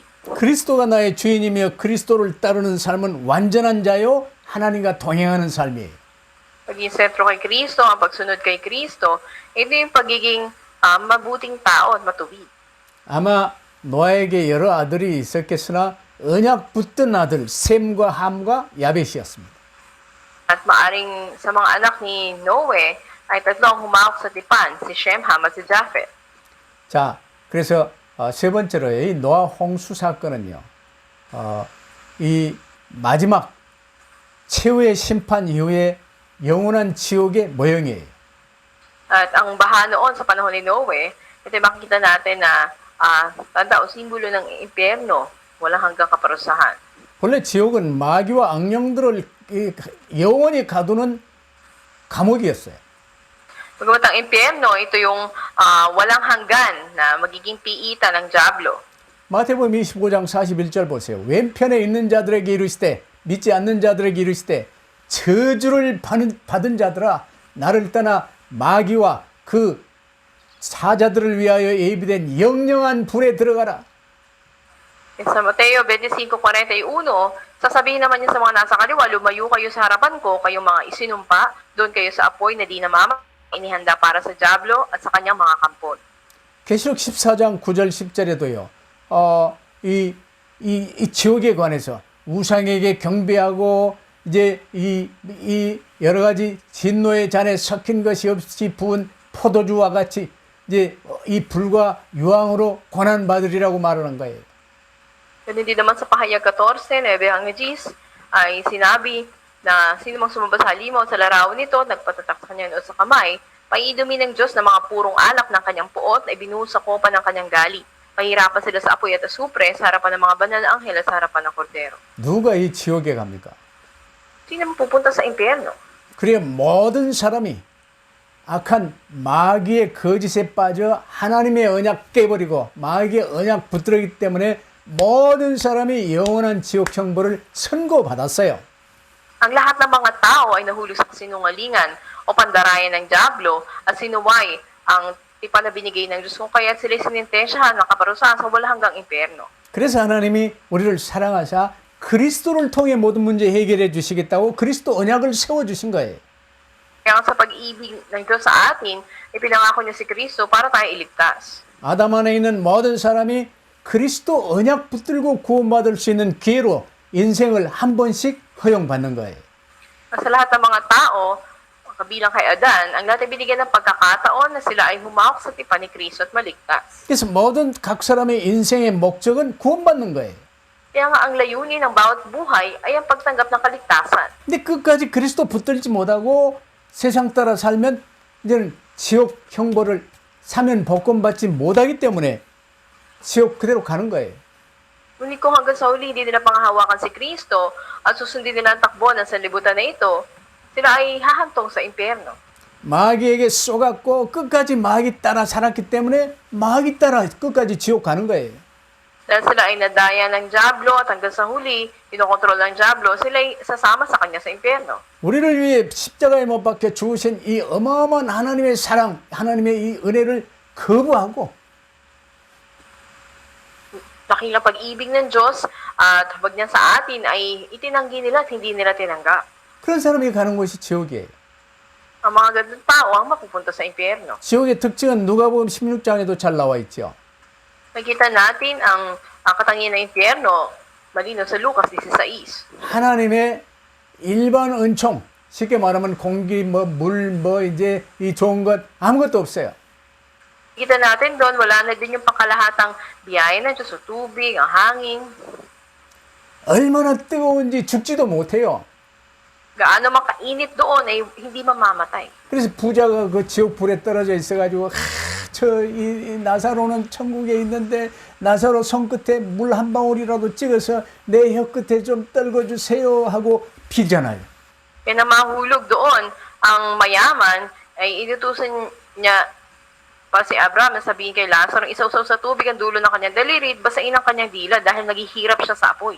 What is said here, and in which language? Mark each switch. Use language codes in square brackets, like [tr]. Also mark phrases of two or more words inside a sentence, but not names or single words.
[ko] 그리스도가 나의 주인이며 그리스도를 따르는 삶은 완전한 자요 하나님과 동행하는 삶이에요. [tl] Pagiging sentro kay Kristo, ang pagsunod kay Kristo, ito yung pagiging mabuting tao at matuwid. [ko] 아마 노아에게 여러 아들이 있었겠으나 언약 붙든 아들 셈과 함과 야벳이었습니다. [tl] At maaring sa mga anak ni Noe ay tatlong humawak sa tipan, si Shem, Ham at si Japheth. [ko] 자, 그래서 세 번째로 이 노아 홍수 사건은요, 이 마지막 최후의 심판 이후에 영원한 지옥의 모형이에요. [tl] At ang baha noon sa panahon ni Noe, ito makikita natin na tanda o simbolo ng impyerno walang hanggang kaparusahan. [ko] 본래 지옥은 마귀와 악령들을 영원히 가두는 감옥이었어요. [tl] Bagamat ang impyerno, ito yung walang hanggan na magiging piitan ng dyablo. [ko] 마태복음 25장 41절 보세요. 왼편에 있는 자들에게 이르시되 믿지 않는 자들에게 이르시되 저주를 받은 자들아 나를 떠나 마귀와 그 사자들을 위하여 예비된 영영한 불에 들어가라. [tl] Sa Mateo 25:41, sasabihin naman niya sa mga nasa kaliwa, lumayo kayo sa harapan ko, kayong mga isinumpa, doon kayo sa apoy na di namama, inihanda para sa dyablo at sa kanyang mga kampon. [ko] 계시록 14장 9절 10절에도요. 이 지옥에 관해서 우상에게 경배하고 이제 이 여러 가지 진노의 잔에 섞인 것이 없이 부은 포도주와 같이 이제 이 불과 유황으로 고난 받으리라고 말하는 거예요. [tl] Ganun din naman sa pahayag 14, 9 hanggang 10, ay sinabi na sino mang sumamba sa halimaw sa larawan nito, nagpatatak sa kanyang noo sa kamay, paiinumin ng Diyos ng mga purong alak ng kanyang puot na ibinuhos sa kopa ng kanyang gali. Pahirapan sila sa apoy at asupre sa harapan ng mga banal na anghel at sa harapan ng kordero. [ko] 누가 이 지옥에 갑니까? [tl] Sino man pupunta sa impyerno? [ko] 그래 모든 사람이 악한 마귀의 거짓에 빠져 하나님의 언약 깨버리고 마귀의 언약 붙들었기 때문에 모든 사람이 영원한 지옥 형벌을 선고받았어요. [tl] Ang lahat ng mga tao ay nahulog sa kasinungalingan o pandarayan ng dyablo at sinuway ang tipan na binigay ng Diyos kung kaya't sila sinintensyahan ng kaparusahan sa wala hanggang impyerno. [ko] 그래서 하나님이 우리를 사랑하사 그리스도를 통해 모든 문제 해결해 주시겠다고 그리스도 언약을 세워주신 거예요. [tl] Kaya sa pag-ibig ng Diyos sa atin, ipinangako niya si Kristo para tayo iligtas. [ko] 아담 안에 있는 모든 사람이 그리스도 언약 붙들고 구원받을 수 있는 기회로 인생을 한 번씩 허용받는 거예요. [tl] Sa lahat ng mga tao, kabilang kay Adan, ang lahat ay binigyan ng pagkakataon na sila ay humawak sa tipan ni Kristo at maligtas. [ko] 그래서 모든 각 사람의 인생의 목적은 구원받는 거예요. [tl] Kaya nga ang layunin ng bawat buhay ay ang pagtanggap ng kaligtasan. [ko] 근데 끝까지 그리스도 붙들지 못하고 세상 따라 살면 이제는 지옥 형벌을 사면 복권받지 못하기 때문에 지옥 그대로 가는 거예요. [tl] Ngunit kung hanggang sa huli hindi nila pangahawakan si Kristo at susundin nila ang takbo ng sanlibutan na ito, sila ay hahantong sa impyerno. [ko] 마귀에게 쏘갔고 끝까지 마귀 따라 살았기 때문에 마귀 따라 끝까지 지옥 가는 거예요. [tl] Dahil sila ay nadaya ng dyablo at hanggang sa huli, pinokontrol ng dyablo, sila ay sasama sa kanya sa impyerno. [ko] 우리를 위해 십자가에 못 박혀 죽으신 이 어마어마한 하나님의 사랑, 하나님의 이 은혜를 거부하고 [tl] Dakilang pag-ibig ng Diyos at habag niya sa atin ay itinanggi nila at hindi nila tinanggap. [ko] 그런 사람이 가는 곳이 지옥이에요. [tl] Ang mga ganun tao ang mapupunta sa impyerno. [ko] 지옥의 특징은 누가복음 16장에도 잘 나와 있죠. [tl] Nakita natin ang katangian ng impyerno malino sa Lucas 16. [ko] 하나님의 일반 은총, 쉽게 말하면 공기, 물, 이제 이 좋은 것 아무것도 없어요. [tl] Kita natin doon, wala na din yung pangkalahatang biyaya ng Diyos, tubig, ang hangin. [ko] 얼마나 뜨거운지 죽지도 못해요. [tl] Gaano makainit doon ay hindi mamamatay. [ko] 그래서 부자가 그 지옥 불에 떨어져 있어가지고 이 나사로는 천국에 있는데 나사로 손끝에 물 한 방울이라도 찍어서 내 혀끝에 좀 떨궈주세요 하고 빌잖아요. [tl] Kaya na mahulog doon, ang mayaman ay inutusan niya pa si Abraham na sabihin kay Lazaro, isausaw sa tubig ang dulo ng kanyang daliri, basain ang kanyang dila dahil naghihirap siya sa apoy.